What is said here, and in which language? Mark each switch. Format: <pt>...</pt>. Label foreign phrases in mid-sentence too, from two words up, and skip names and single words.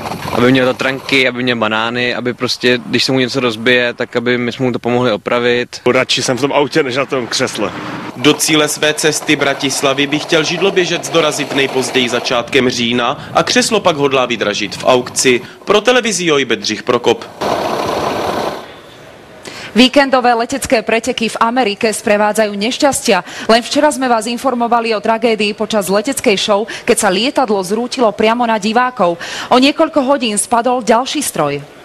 <cs>Aby měl tatranky, aby měl banány, aby prostě, když se mu něco rozbije, tak aby my jsme mu to pomohli opravit. Radši jsem v tom autě, než na tom křesle. Do cíle své cesty Bratislavy by chtěl židloběžec dorazit nejpozději začátkem října a křeslo pak hodlá vydražit v aukci. Pro televizi Joj Bedřich Prokop.</cs> <sk>Víkendové letecké preteky v Amerike sprevádzajú nešťastia. Len včera sme vás informovali o tragédii počas leteckej show, keď sa lietadlo zrútilo priamo na divákov. O niekoľko hodín spadol ďalší stroj.</sk>